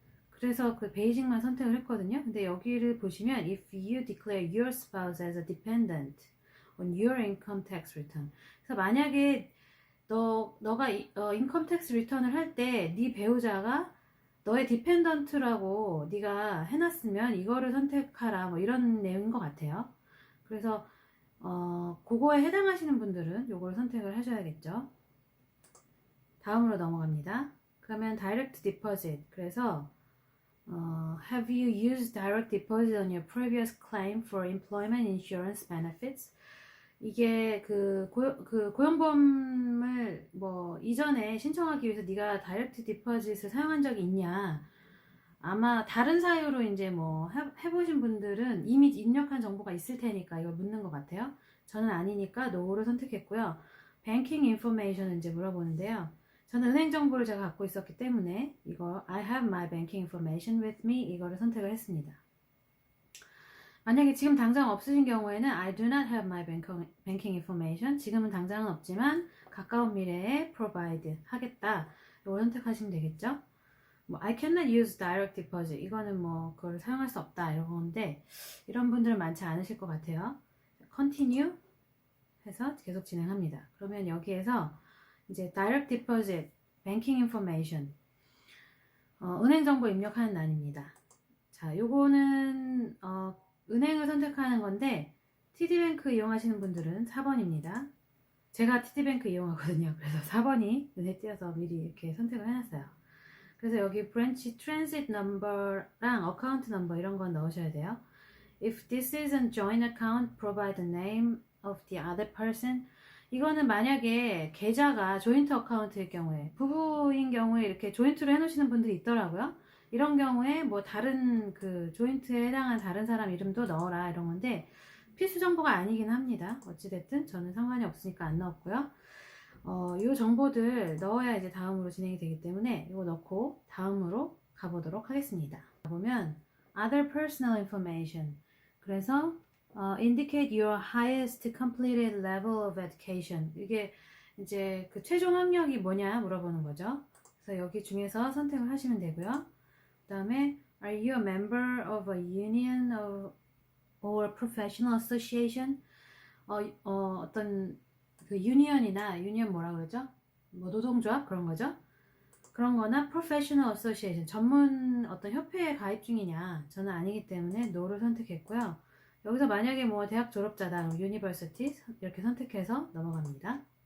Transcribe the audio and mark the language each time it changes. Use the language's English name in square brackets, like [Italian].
[Korean] 그래서 그 베이직만 선택을 했거든요. 근데 여기를 보시면 [English] if you declare your spouse as a dependent on your income tax return, [Korean] 그래서 만약에 너가 인컴 텍스 리턴을 할 때 네 배우자가 너의 디펜던트라고 네가 해놨으면 이거를 선택하라 뭐 이런 내용인 것 같아요. 그래서 그거에 해당하시는 분들은 요걸 선택을 하셔야겠죠. 다음으로 넘어갑니다. [English] 그러면 direct deposit. 그래서 have you used direct deposit on your previous claim for employment insurance benefits? [Korean] 이게 그 고용보험을 뭐 이전에 신청하기 위해서 네가 다이렉트 디퍼짓을 사용한 적이 있냐? 아마 다른 사유로 이제 뭐 해보신 분들은 이미 입력한 정보가 있을 테니까 이걸 묻는 것 같아요. 저는 아니니까 no를 선택했고요. banking information은 이제 물어보는데요. 저는 은행 정보를 제가 갖고 있었기 때문에 이거 [English] I have my banking information with me [Korean] 이거를 선택을 했습니다. 만약에 지금 당장 없으신 경우에는 [English] I do not have my banking information. [Korean] 지금은 당장은 없지만 가까운 미래에 provide 하겠다. 이걸 선택하시면 되겠죠. [English] 뭐 I cannot use direct deposit. [Korean] 이거는 뭐 그걸 사용할 수 없다 이런 건데 이런 분들은 많지 않으실 것 같아요. continue 해서 계속 진행합니다. 그러면 여기에서 이제 direct deposit, banking information 은행 정보 입력하는 난입니다. 자, 요거는 은행을 선택하는 건데 TD뱅크 이용하시는 분들은 4번입니다. 제가 TD뱅크 이용하거든요. 그래서 4번이 눈에 띄어서 미리 이렇게 선택을 해놨어요. 그래서 여기 branch transit number랑 account number 이런 건 넣으셔야 돼요. [English] If this is a joint account, provide the name of the other person. [Korean] 이거는 만약에 계좌가 조인트 어카운트일 경우에 부부인 경우에 이렇게 조인트로 해놓으시는 분들이 있더라고요. 이런 경우에 뭐 다른 그 조인트에 해당한 다른 사람 이름도 넣어라 이런 건데 필수 정보가 아니긴 합니다. 어찌됐든 저는 상관이 없으니까 안 넣었고요. 이 정보들 넣어야 이제 다음으로 진행이 되기 때문에 이거 넣고 다음으로 가보도록 하겠습니다. [English] 보면 other personal information. 그래서 indicate your highest completed level of education. [Korean] 이게 이제 그 최종 학력이 뭐냐 물어보는 거죠. 그래서 여기 중에서 선택을 하시면 되고요. 그 다음에 [English] are you a member of a union or professional association? [Korean] 어떤 그 유니언 뭐라 그러죠? 뭐 노동조합 그런 거죠? 그런 거나 professional association 전문 어떤 협회에 가입 중이냐? 저는 아니기 때문에 no를 선택했고요. 여기서 만약에 뭐 대학 졸업자다, university 이렇게 선택해서 넘어갑니다.